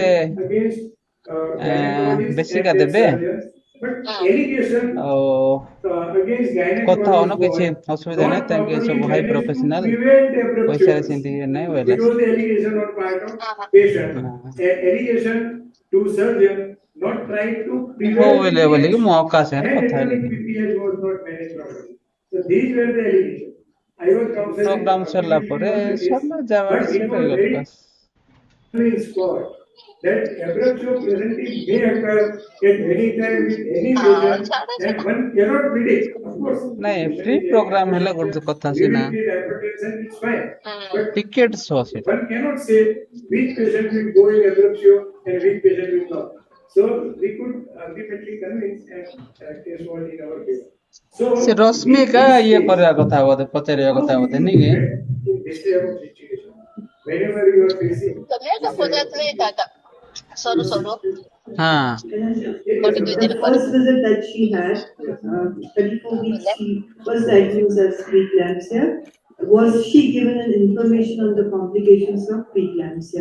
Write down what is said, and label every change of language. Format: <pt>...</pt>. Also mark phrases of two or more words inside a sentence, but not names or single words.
<or>ବେଶିକା ଦେବେ ଆଉ କଥା ହଉନ କିଛି ଅସୁବିଧା ନାହିଁ ତାଙ୍କେ ସବୁ</or> <en>high professional</en> <or>ପଇସାରେ ସେମିତି ଇଏ ନାହିଁ ବୋଇଲା ହଉ ବୋଇଲେ ବୋଲିକି ମୁଁ ଆଉ କାହା ସାଙ୍ଗରେ କଥା ହେଲିନି ପ୍ରୋଗ୍ରାମ ସରିଲା ପରେ ସରିଲା ଯାବାରେ ସେ ରହିଗଲି ବାସ୍</or> <en>that abruptio presenti may occur at any time with any patient and one cannot predict, of course.</en> <or>ନାଇଁ</or> <en>free program</en> <or>ହେଲେ ଗୋଟେ କଥା ସିନା</or> <en>Hypertension is fine, but</en> <or>ଟିକେଟ ସହ ସେଟା</or> <en>one cannot say which patient will go in abruptio and which patient will not. So we could ultimately convince and case was in our favor. So</en> <or>ସେ ରଶ୍ମିକା ଇଏ କରିବା କଥା ବୋଧେ ପଚାରିବା କଥା ବୋଧେ ନାଇଁ କି?</or> <en>in this type of situation, whenever you are facing</en> <or>ହଁ</or> <en>The first visit that she had, 34 weeks, she was diagnosed as preeclampsia. Was she given an information on the complications of preeclampsia?</en>